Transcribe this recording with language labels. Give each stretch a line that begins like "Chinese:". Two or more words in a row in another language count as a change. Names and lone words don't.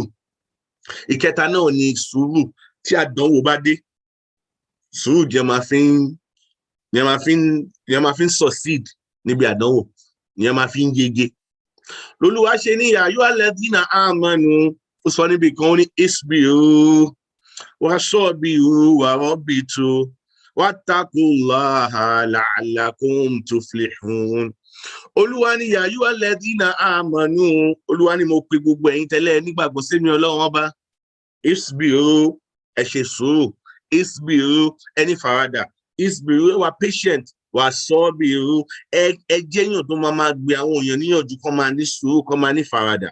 Yoruba: Ìkẹta náà ni sùúrù tí àdánwò bá dé. Sùúrù jẹ́ máa fi ń succeed níbi àdánwò, ìyẹn máa fi ń yege. Lolúwa ṣe ní ayọ́
Arabic: الذين آمنوا,
Yoruba: ó sọ níbi kan ó ní
Arabic: اصبروا وصابروا ورابطوا واتقوا الله لعلكم تفلحون.
Yoruba: Olúwa ní ayọ́
Arabic: الذين آمنوا,
Yoruba: Olúwa ní mo pe gbogbo ẹ̀yin tẹ́lẹ̀ nígbàgbọ́ sí mi Ọlọ́run ọba. Isbiru, ẹ ṣe sùúrù. Isbiru, ẹni farada. Isbiru, ẹ wà patient. Wà sọ́bìrú, ẹ jẹ́yàn tó máa gbé àwọn èèyàn níyànjú kó máa ní sùúrù, kó máa ní farada.